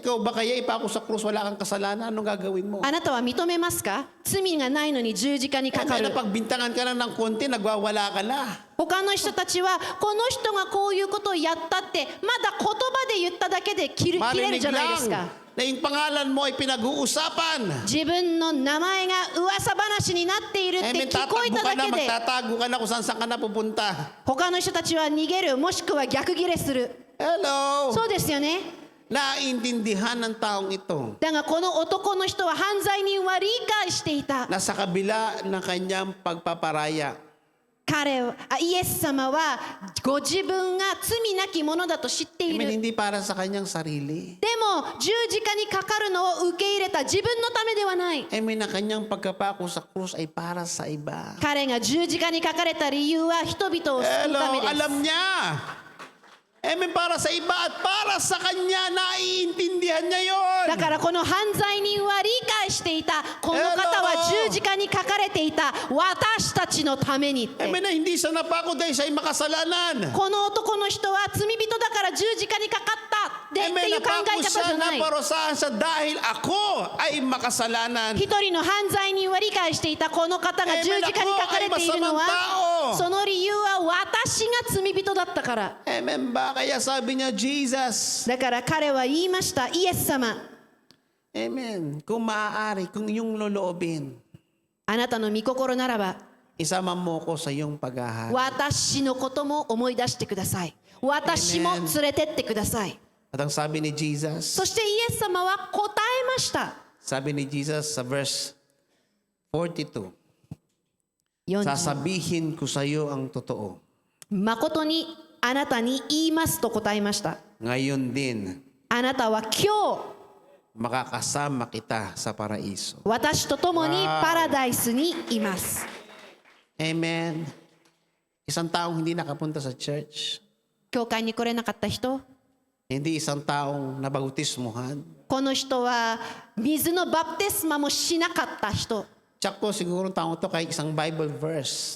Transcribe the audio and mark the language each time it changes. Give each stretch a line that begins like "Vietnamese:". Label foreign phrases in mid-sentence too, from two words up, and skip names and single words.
Filipino: Ikaw ba kaya ipako sa krus wala kang kasalanan? Anong gagawin mo?
Japanese: あなたは認めますか？罪がないのに十字架にかか
Filipino: Amen.
Japanese: る。
Filipino: Napagbintangan ka na ng konti, nagwawala ka na.
Japanese: 他の人たちはこの人がこういうことをやったってまだ言葉で言っただけで切れる
Filipino: Marinig
Japanese: じゃないですか。
Filipino: lang na yung pangalan mo ay pinag-uusapan.
Japanese: 自分の名前が噂話になっているって
Filipino: Amen.
Japanese: 聞こえ
Filipino: Tatakbo
Japanese: た
Filipino: ka
Japanese: だ
Filipino: na,
Japanese: けで
Filipino: magtatago ka na kung saan ka na pupunta.
Japanese: 他の人たちは逃げる、もしくは逆ギレする。
Filipino: Hello!
Japanese: そうですよね。
Filipino: Naintindihan ng taong ito
Japanese: だがこの男の人は犯罪人は理解していた。
Filipino: na sa kabila ng kanyang pagpaparaya,
Japanese: イエス様はご自分が罪なきものだと知ってい
Filipino: Amen,
Japanese: る。
Filipino: hindi para sa kanyang sarili.
Japanese: でも十字架にかかるのを受け入れた自分のためではない。
Filipino: Amen, na kanyang pagkapako sa krus ay para sa iba.
Japanese: 彼が十字架にかかれた理由は人々を救うた
Filipino: Hello,
Japanese: めです。
Filipino: alam niya. Amen, para sa iba at para sa kanya, naiintindihan niya yon.
Japanese: だからこの犯罪人は理解していた。この方は十字架に書かれていた。私たちのためにって。
Filipino: Amen, na hindi siya napako dahil siya ay makasalanan.
Japanese: この男の人は罪人だから十字架にかかったってい
Filipino: Amen,
Japanese: う考え
Filipino: napako
Japanese: 方じ
Filipino: siya
Japanese: ゃな
Filipino: na
Japanese: い。
Filipino: parusahan siya dahil ako ay makasalanan.
Japanese: 一人の犯罪人は理解していた。この方が十字架に書かれているのは、その理由は私が罪人だったから。
Filipino: Amen ba? Kaya sabi niya, Jesus.
Japanese: だから彼は言いました。イエス様、
Filipino: Amen. Kung maaari, kung iyong loloobin,
Japanese: あなたの御心ならば、
Filipino: isama mo ko sa iyong paghahari.
Japanese: 私のことも思い出してください。私も連れてってください。
Filipino: At ang sabi ni Jesus,
Japanese: そしてイエス様は答えました。
Filipino: sabi ni Jesus sa verse 42,
Japanese: 40、
Filipino: sasabihin ko sa iyo ang totoo.
Japanese: 誠にあなたに言いますと答えました。
Filipino: Ngayon din,
Japanese: あなたは今
Filipino: makakasama kita sa paraiso.
Japanese: 日、私と共にパラダイスにいます。
Filipino: Amen. Isang taong hindi nakapunta sa church,
Japanese: 教会に来れなかった人、
Filipino: hindi isang taong nabautismuhan.
Japanese: この人は水のバプテスマもしなかった人。
Filipino: Tsak po siguro taong to kahit isang
English: Bible verse.